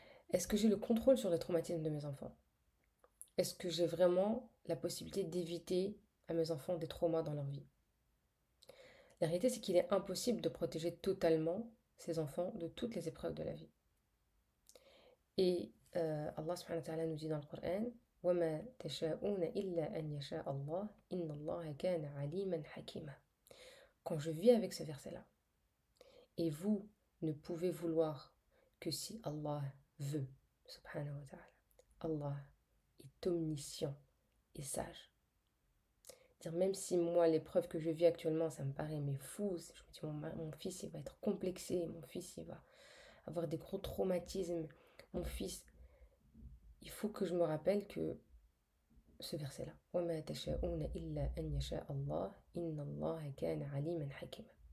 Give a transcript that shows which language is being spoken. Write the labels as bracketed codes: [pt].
[fr] Est-ce que j'ai le contrôle sur les traumatismes de mes enfants? Est-ce que j'ai vraiment la possibilité d'éviter à mes enfants des traumas dans leur vie? La réalité, c'est qu'il est impossible de protéger totalement ses enfants de toutes les épreuves de la vie. Et Allah subhanahu wa ta'ala nous dit dans le Coran: [ar] وَمَا تَشَاءُونَ إِلَّا أَنْ يَشَاءَ اللَّهُ إِنَّ اللَّهَ كَانَ عَلِيمًا حَكِيمًا. [fr] Quand je vis avec ce verset-là, et vous ne pouvez vouloir que si Allah veut, subhanahu wa ta'ala. Allah est omniscient et sage. Dire, même si moi, l'épreuve que je vis actuellement, ça me paraît mais fou, je me dis, mon fils, il va être complexé, mon fils, il va avoir des gros traumatismes, mon fils, il faut que je me rappelle que ce verset-là, [ar] وَمَا تَشَاءُونَ إِلَّا أَنْ يَشَاءَ اللَّهُ إِنَّ اللَّهَ كَانَ عَلِيمًا حَكِيمًا.